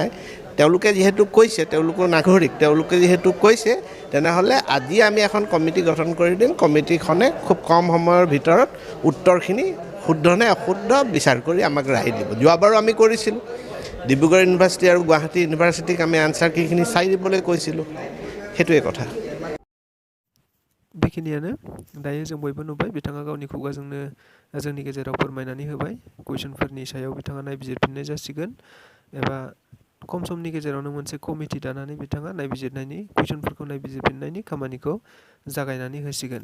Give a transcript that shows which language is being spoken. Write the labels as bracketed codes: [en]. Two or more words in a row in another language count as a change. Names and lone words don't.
[as] তেওঁলোকে যিহেতু কৈছে, তেওঁলোকৰ নাগৰিক, তেওঁলোকে যিহেতু কৈছে, তেনেহ'লে আজি আমি এখন কমিটি গঠন কৰি দিম। কমিটিখনে খুব কম সময়ৰ ভিতৰত উত্তৰখিনি শুদ্ধ নে অশুদ্ধ বিচাৰ কৰি আমাক ৰায় দিব। যোৱাবাৰো আমি কৰিছিলোঁ, ডিব্ৰুগড় ইউনিভাৰ্চিটি আৰু গুৱাহাটী ইউনিভাৰ্চিটিক আমি আনচাৰ কিখিনি চাই দিবলৈ কৈছিলোঁ। সেইটোৱে কথা। [brx] बेखिनियानो दायो जों बयबो नुबाय बिथाङा गावनि खुगाजोंनो जोंनि गेजेराव फोरमायनानै होबाय। कुइसनफोरनि सायाव बिथाङा नायबिजिरफिननाय जासिगोन एबा खम समनि गेजेरावनो मोनसे कमिटि दानानै बिथाङा नायबिजिरनायनि कुइसनफोरखौ नायबिजिरफिननायनि खामानिखौ जागायनानै होसिगोन।